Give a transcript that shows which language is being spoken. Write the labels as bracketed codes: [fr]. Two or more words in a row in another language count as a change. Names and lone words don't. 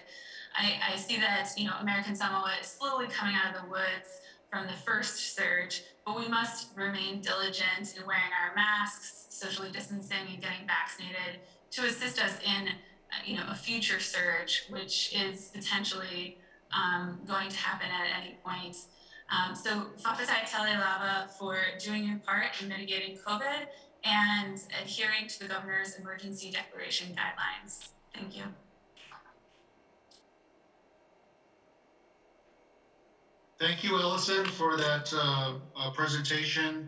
[en] I see that American Samoa is slowly coming out of the woods from the first surge, but we must remain diligent in wearing our masks, socially distancing, and getting vaccinated to assist us in a future surge, which is potentially going to happen at any point. So [sm] whakatai tele lava [en] for doing your part in mitigating COVID and adhering to the governor's emergency declaration guidelines. Thank you. Thank you, Allison, for that presentation.